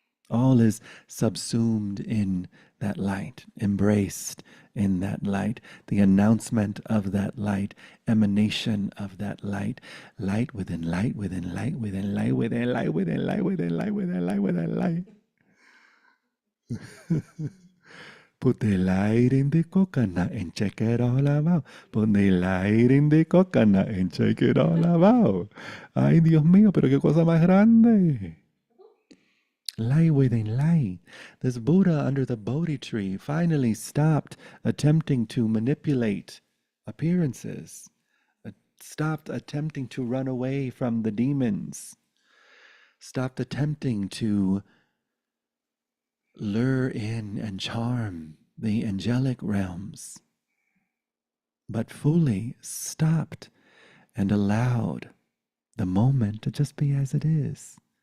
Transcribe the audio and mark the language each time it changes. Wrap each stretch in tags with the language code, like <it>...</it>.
<en>All is subsumed in that light, embraced in that light, the announcement of that light, emanation of that light, light within light, within light, within light, within light, within light, within light, within light, within light. Put the light in the coconut and check it all out. Put the light in the coconut and check it all out.</en> <es>Ay, Dios mío, pero qué cosa más grande.</es> <en>Light within light. This Buddha under the Bodhi tree finally stopped attempting to manipulate appearances, stopped attempting to run away from the demons, stopped attempting to lure in and charm the angelic realms, but fully stopped and allowed the moment to just be as it is.</en>